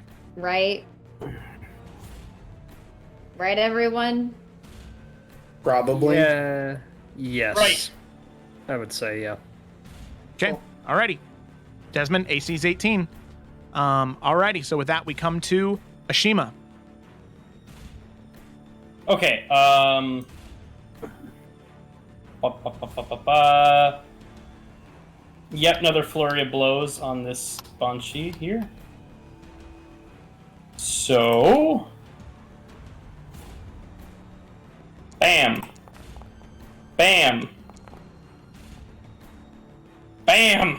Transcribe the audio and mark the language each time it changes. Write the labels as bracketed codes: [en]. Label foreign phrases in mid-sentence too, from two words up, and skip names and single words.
[en] right? Right, everyone? Probably. Yeah. Yes. Right. I would say, yeah. Okay. Alrighty. Desmond, AC's 18. Alrighty. So with that, we come to Ashima. Okay, ba, ba, ba, ba, ba, ba. Yep, another flurry of blows on this Banshee here. So... Bam! Bam! Bam!